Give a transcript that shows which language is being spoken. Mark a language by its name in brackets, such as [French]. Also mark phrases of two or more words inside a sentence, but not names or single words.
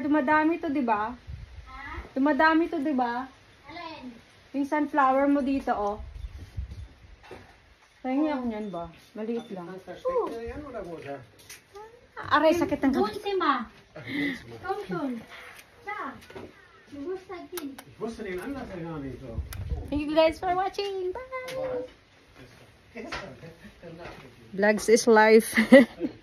[Filipino] Dumadami to, diba? Dumadami to, diba? Alin? Yung sunflower mo dito, oh. Pahingi ako niyan ba? Maliit lang. Aray, sakit ng kamay. Bunsima. Tonton. Sa. Gusto din. [German] Ich wusste den Anlass ja gar nicht so. [English] Thank you guys for watching. Bye! Vlogs is life.